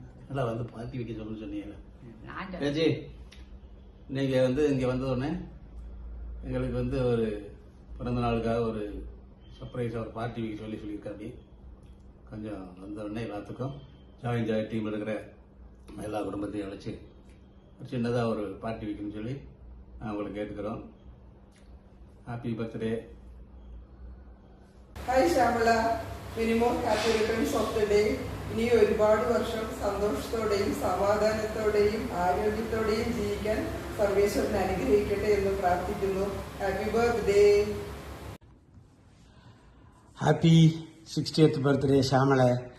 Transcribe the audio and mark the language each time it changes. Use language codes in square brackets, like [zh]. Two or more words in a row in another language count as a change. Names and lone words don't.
[ta] நல்லா வந்து பார்ட்டி வைக்க சொல்லணும்னு சொன்னீங்க சேச்சி. நீங்கள் வந்து இங்கே வந்த உடனே எங்களுக்கு வந்து ஒரு பிறந்த நாளுக்காக ஒரு சர்ப்ரைஸாக ஒரு பார்ட்டி வைக்க சொல்லியிருக்காப்படி. கொஞ்சம் வந்த உடனே எல்லாத்துக்கும் [en] join team [ta] இருக்கிற எல்லா குடும்பத்தையும் அழைச்சி ஒரு சின்னதாக ஒரு பார்ட்டி வைக்கணும்னு சொல்லி நான் உங்களுக்கு கேட்டுக்கிறோம். [en] Happy birthday. [ml] ഹായ് ശ്യാമള, [en] many more happy returns of the day. [ml] ഇനി ഒരുപാട് വർഷം സന്തോഷത്തോടെയും സമാധാനത്തോടെയും ആരോഗ്യത്തോടെയും ജീവിക്കാൻ സർവേശ്വരൻ അനുഗ്രഹിക്കട്ടെ എന്ന് പ്രാർത്ഥിക്കുന്നു. [en] Happy birthday. Happy 60th birthday ശ്യാമളെ.